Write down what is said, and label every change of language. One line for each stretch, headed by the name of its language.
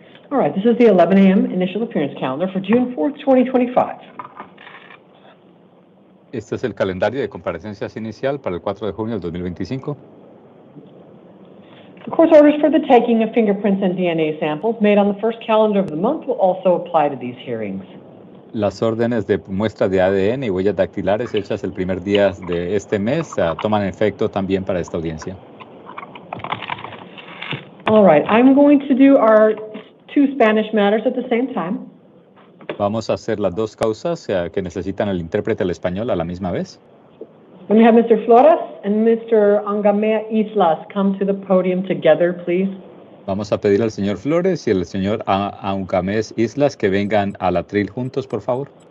English: All right, this is the 11 a.m. initial appearance calendar for June 4th, 2025.
Spanish: Este es el calendario de comparecencias inicial para el 4 de junio del 2025.
English: The course orders for the taking of fingerprints and DNA samples made on the first calendar of the month will also apply to these hearings.
Spanish: Las órdenes de muestra de ADN y huellas dactilares hechas el primer día de este mes toman efecto también para esta audiencia.
English: All right, I'm going to do our 2 Spanish matters at the same time.
Spanish: Vamos a hacer las dos causas que necesitan el intérprete al español a la misma vez.
English: Let me have Mr. Flores and Mr. Angamea Islas come to the podium together, please.
Spanish: Vamos a pedir al señor Flores y al señor Angamés Islas que vengan al atril juntos, por favor.